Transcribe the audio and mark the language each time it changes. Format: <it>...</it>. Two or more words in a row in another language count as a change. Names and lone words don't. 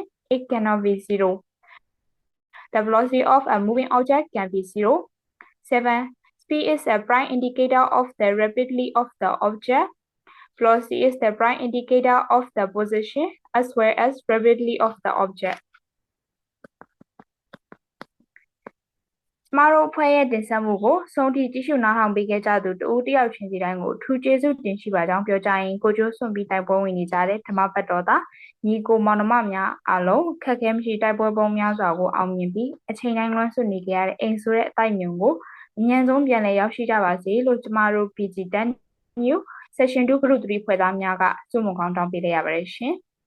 <en>It cannot be zero. The velocity of a moving object can be 0. 7. Speed is a prime indicator of the rapidity of the object. Velocity is the prime indicator of the position as well as rapidity of the object.</en> <my>ကျမတို့အဖွဲ့ရဲ့တင်ဆက်မှုကိုဆုံးထိကြည့်ရှုနားထောင်ပေးခဲ့ကြသူတဦးတယောက်ချင်းစီတိုင်းကိုထူးကျေးဇူးတင်ရှိပါကြောင်းပြောကြရင်ကိုကျိုးစွန့်ပြီးတိုက်ပွဲဝင်နေကြတဲ့ဓမ္မပတ်တော်သားညီကိုမောင်နှမများအားလုံးခက်ခဲမရှိတိုက်ပွဲပေါင်းများစွာကိုအောင်မြင်ပြီးအချိန်တိုင်းလွှမ်းဆွနေကြရတဲ့အိမ်ဆိုတဲ့အတိုက်မြုံကိုအញ្ញံဆုံးပြန်လည်ရောက်ရှိကြပါစေလို့ကျမတို့ PG10 New Session 2 Group 3ဖွဲ့သားများကဆုမွန်ကောင်းတောင်းပေးလိုက်ရပါတယ်ရှင်</my>